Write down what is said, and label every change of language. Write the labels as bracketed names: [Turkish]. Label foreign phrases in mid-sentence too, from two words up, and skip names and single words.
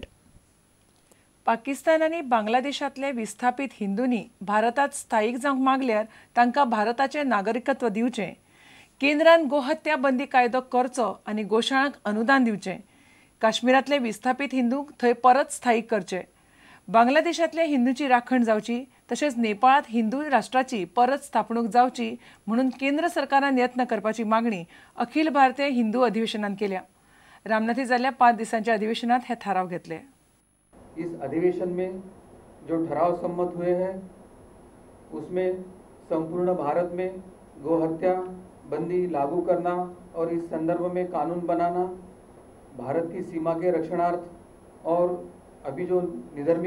[Konkani] पाकिस्तान आनी बांगलादेशांतले विस्थापीत हिंदूंनी भारतात स्थायीक जावंक मागल्यार तांकां भारताचें नागरिकत्व दिवचें, केंद्रान गोहत्या बंदी कायदो करचो आनी गोशाळांक अनुदान दिवचें, काश्मीरांतले विस्थापीत हिंदूंक थंय परत स्थायीक करचे, बांगलादेशांतल्या हिंदूंची राखण जावची, तशेंच नेपाळांत हिंदू राष्ट्राची परत स्थापणूक जावची म्हणून केंद्र सरकारान यत्न करपाची मागणी अखिल भारतीय हिंदू अधिवेशनान केल्या। रामनाथी जाल्ल्या 5 दिसांच्या अधिवेशनात हे थाराव घेतले। [Hindi] इस अधिवेशन में जो ठराव सम्मत हुए हैं उसमें संपूर्ण भारत में गोहत्या बंदी लागू करना और इस संदर्भ में कानून बनाना, भारत की सीमा के रक्षणार्थ और अभी जो निधर्मी